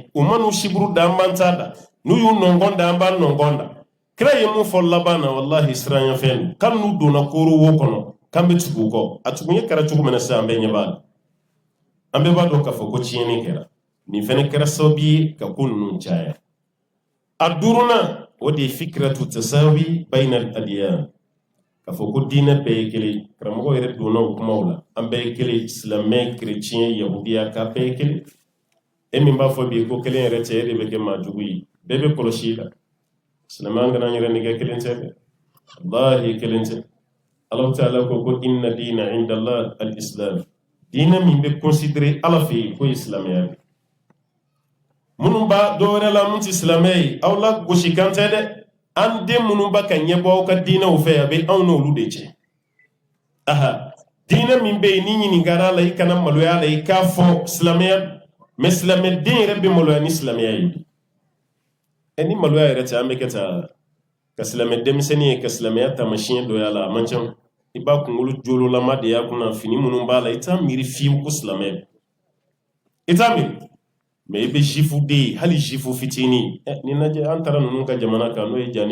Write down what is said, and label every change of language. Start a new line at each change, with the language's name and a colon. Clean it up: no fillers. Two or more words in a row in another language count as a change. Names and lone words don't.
Bambara: u ma n'u siburu da an b'an ta da n'u y'u nɔngɔn da an b'an nɔngɔn da kira ye mun fɔ laban na wallahi siranyafɛn k'an n'u donna kooro wo kɔnɔ k'an bɛ tugu kɔ a tugu kɛra cogo min na sisan an bɛɛ ɲɛ b'a la an bɛɛ b'a dɔn k'a fɔ ko tiɲɛni kɛra nin fɛnɛ kɛra sababu ye ka ko ninnu caya a duurunan o de ye
Arabic: فكرة تساوي بين الأديان
Bambara: k'a fɔ ko diinɛ bɛɛ ye kelen karamɔgɔ yɛrɛ donna o kumaw la an bɛɛ ye kelen silamɛ kerecɛn yahudiya k'a bɛɛ ye kelen e min b'a fɔ bi ko kelen yɛrɛ tɛ e de bɛ kɛ maa jugu ye bɛɛ bɛ kɔlɔsi i la silamɛ an kana an yɛrɛ nɛgɛ kelen tɛ dɛ wallahi kelen tɛ
Arabic: الله تعالى
Bambara: ko
Arabic: إن الدين عند الله الإسلام
Bambara: diinɛ min bɛ considérer ala fɛ yen ko ye silamɛya minnu b'a dɔwɛrɛ la mun tɛ silamɛ ye aw la gosi kan tɛ dɛ an den minnu b'a ka ɲɛbɔ aw ka diinɛw fɛ a bɛ anw n'olu de cɛ diinɛ min bɛ yen ni ɲininkara la i kana maloya la i k'a fɔ silamɛya mais silamɛ den yɛrɛ bɛ maloya ni silamɛya ye ni maloya yɛrɛ tɛ an bɛ kɛ taa ka silamɛ denmisɛnnin ye ka silamɛya taamasiyɛn dɔ y'a la a man ca i b'a kunkolo joololama de y'a kunna fini minnu b'a la i t'a miiri fiyewu ko silamɛ i t'a miiri mais i bɛ jifu den ye hali jifu fitinin ni lajɛ an taara ninnu ka jamana kan n'o ye janne